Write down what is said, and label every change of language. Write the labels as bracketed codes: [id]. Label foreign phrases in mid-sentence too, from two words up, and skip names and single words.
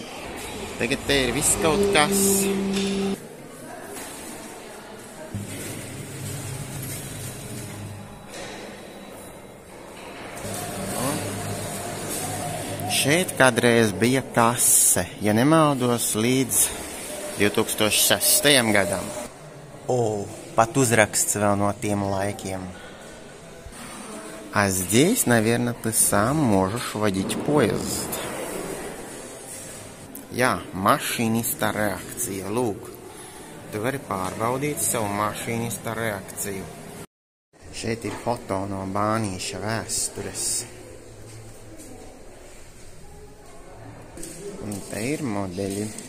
[lv] Tagad te ir viss kaut kas. Šeit kādreiz bija kase, ja nemaldos, līdz 2006. gadam. Pat uzraksts vēl no тем laikiem. [ru] А здесь, наверное, ты сам можешь водить поезд. [lv] Jā, mašīnista reakcija, lūk. Tu vari pārbaudīt savu mašīnista reakciju. Šeit ir foto no Bānīša vēstures. Un te ir modeļi.